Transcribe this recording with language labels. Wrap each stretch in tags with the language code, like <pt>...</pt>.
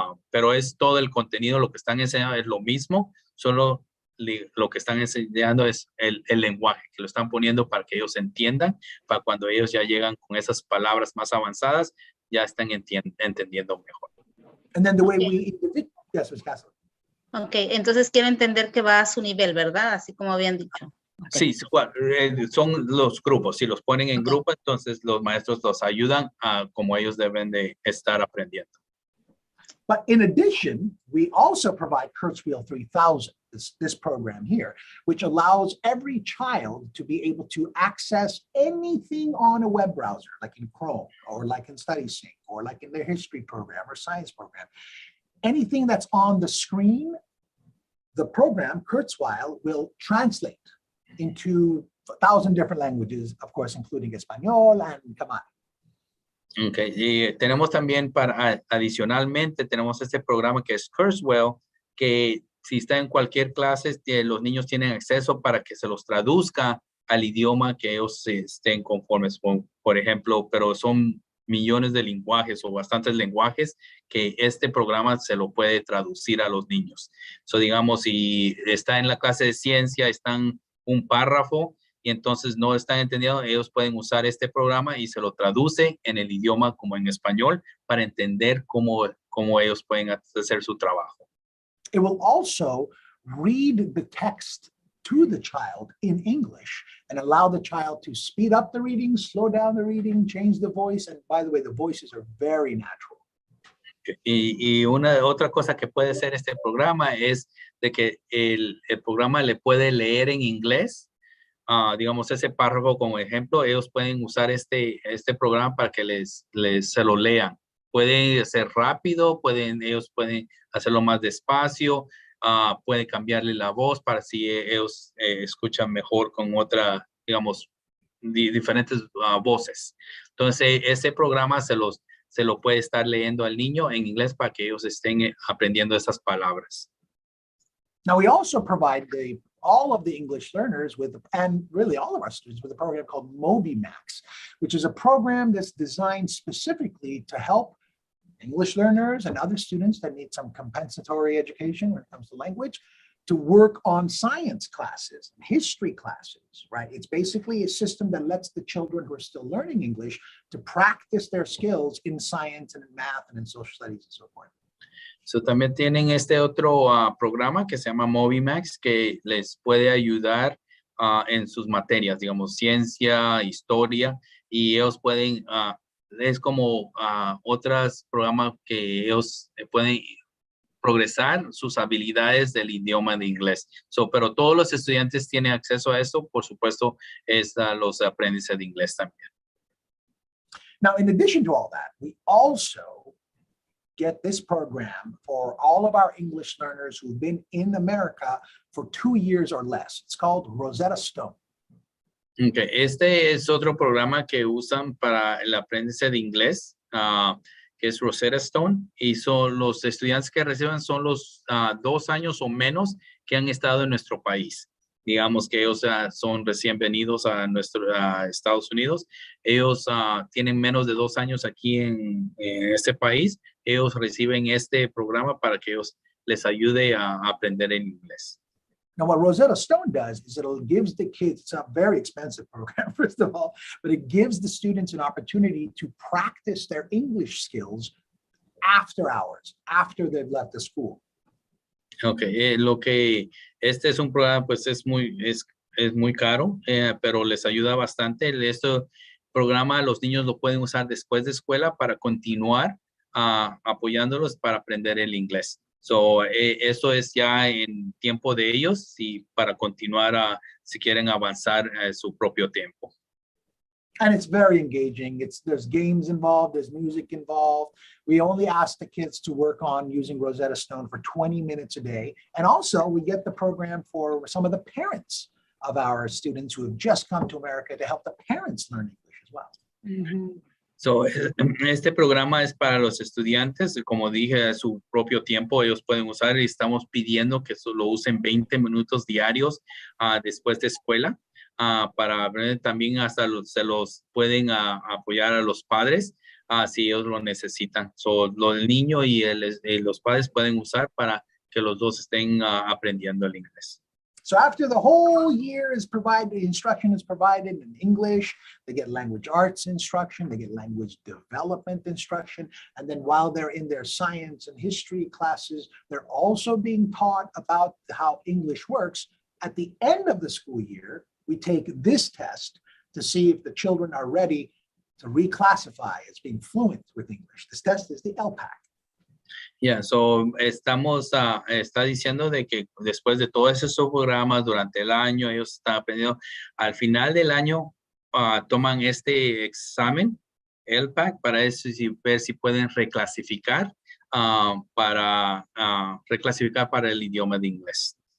<es>Pero es todo el contenido, lo que están enseñando es lo mismo, solo lo que están enseñando es el lenguaje, que lo están poniendo para que ellos entiendan, para cuando ellos ya llegan con esas palabras más avanzadas, ya están entendiendo mejor.</es> <en>And then the way yes, Ms. Castle.</en> <es>Ok, entonces quiero entender que va a su nivel, ¿verdad? Así como habían dicho. Okay. Sí, son los grupos. Si los ponen en grupo, entonces los maestros los ayudan a como ellos deben de estar aprendiendo.</es> <en>But in addition, we also provide Kurzweil 3000, this program here, which allows every child to be able to access anything on a web browser, like in Chrome, or like in StudySync, or like in their history program or science program. Anything that's on the screen, the program, Kurzweil, will translate into 1,000 different languages, of course, including Espanol and Kamai.</en> <es>Ok, y tenemos también adicionalmente, tenemos este programa que es Kurzweil, que si está en cualquier clase, los niños tienen acceso para que se los traduzca al idioma que ellos estén conformes con, por ejemplo, pero son millones de lenguajes o bastantes lenguajes que este programa se lo puede traducir a los niños. So, digamos, si está en la clase de ciencia, están un párrafo, y entonces no están entendiendo, ellos pueden usar este programa y se lo traduce en el idioma como en español para entender cómo ellos pueden hacer su trabajo.</es> <en>It will also read the text to the child in English and allow the child to speed up the reading, slow down the reading, change the voice. And by the way, the voices are very natural.</en> <es>Y otra cosa que puede hacer este programa es de que el programa le puede leer en inglés. Digamos, ese párrafo como ejemplo, ellos pueden usar este programa para que se lo lean. Pueden ser rápido, ellos pueden hacerlo más despacio, pueden cambiarle la voz para si ellos escuchan mejor con otra, digamos, diferentes voces. Entonces, ese programa se lo puede estar leyendo al niño en inglés para que ellos estén aprendiendo esas palabras.</es> <en>Now, we also provide all of the English learners and really all of our students with a program called Moby Max, which is a program that's designed specifically to help English learners and other students that need some compensatory education when it comes to language to work on science classes, history classes, right? It's basically a system that lets the children who are still learning English to practice their skills in science and in math and in social studies and so forth.</en> <es>So, también tienen este otro programa que se llama Moby Max, que les puede ayudar en sus materias, digamos, ciencia, historia, y ellos pueden, es como otros programas que ellos pueden progresar sus habilidades del idioma de inglés. Pero todos los estudiantes tienen acceso a eso, por supuesto, los aprendices de inglés también.</es> <en>Now, in addition to all that, we also get this program for all of our English learners who've been in America for 2 years or less. It's called Rosetta Stone. Okay.</en> <es>Este es otro programa que usan para el aprendizaje de inglés, que es Rosetta Stone, y son los estudiantes que reciben son los 2 años o menos que han estado en nuestro país. Digamos que ellos son recién venidos a Estados Unidos. Ellos tienen menos de 2 años aquí en este país. Ellos reciben este programa para que ellos les ayude a aprender en inglés.</es> <en>Now, what Rosetta Stone does is it gives the kids, it's a very expensive program, first of all, but it gives the students an opportunity to practice their English skills after hours, after they've left the school.</en> <es>Ok, lo que este es un programa, pues es es muy caro, pero les ayuda bastante. Este programa los niños lo pueden usar después de escuela para continuar apoyándolos para aprender el inglés. So, eso es ya en tiempo de ellos y para continuar si quieren avanzar su propio tiempo.</es> <en>And it's very engaging. There's games involved, there's music involved. We only ask the kids to work on using Rosetta Stone for 20 minutes a day. And also we get the program for some of the parents of our students who have just come to America to help the parents learn English as well. Ujú.</en> <es>So, este programa es para los estudiantes, como dije, a su propio tiempo ellos pueden usar y estamos pidiendo que lo usen 20 minutos diarios después de escuela. Para ver también hasta se los pueden apoyar a los padres si ellos lo necesitan. So, el niño y los padres pueden usar para que los dos estén aprendiendo el inglés.</es> <en>So after the whole year is provided, instruction is provided in English, they get language arts instruction, they get language development instruction, and then while they're in their science and history classes, they're also being taught about how English works. At the end of the school year, we take this test to see if the children are ready to reclassify as being fluent with English. This test is the ELAC. Yeah, so</en> <es>está diciendo de que después de todos esos programas durante el año, ellos están aprendiendo. Al final del año toman este examen, ELAC, para eso, ver si pueden reclasificar para el idioma de inglés.</es>